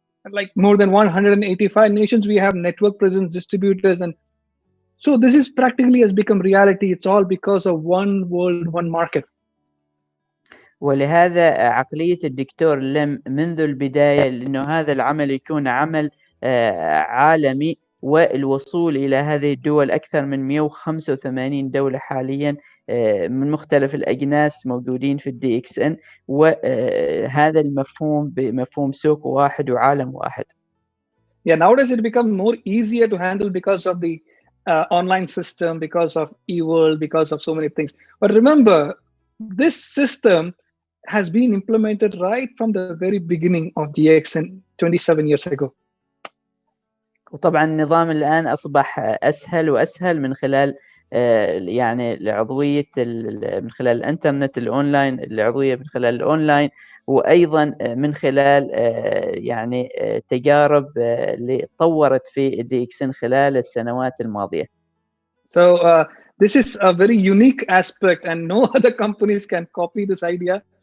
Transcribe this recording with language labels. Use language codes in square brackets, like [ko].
[en] Like more than 185 nations, we have network presence, distributors. And so this is practically has become reality. It's all because of one world, one market. [ar] ولهذا عقلية الدكتور لم منذ البداية، لأنه هذا العمل يكون عمل عالمي، والوصول إلى هذه الدول أكثر من 185 دولة حاليا من مختلف الأجناس موجودين في الدي إكس إن، وهذا المفهوم بمفهوم سوق واحد وعالم واحد. [en] Yeah, nowadays it becomes more easier to handle because of the online system, because of e-world, because of so many things. But remember, this system has been implemented right from the very beginning of DXN 27 years ago. [ar] وطبعا النظام الآن أصبح أسهل وأسهل من خلال يعني العضوية من خلال الإنترنت الأونلاين، العضوية من خلال الأونلاين، وأيضا من خلال يعني تجارب اللي طورت في DXN خلال السنوات الماضية. [en] So this is a very unique aspect, and no other companies can copy this idea.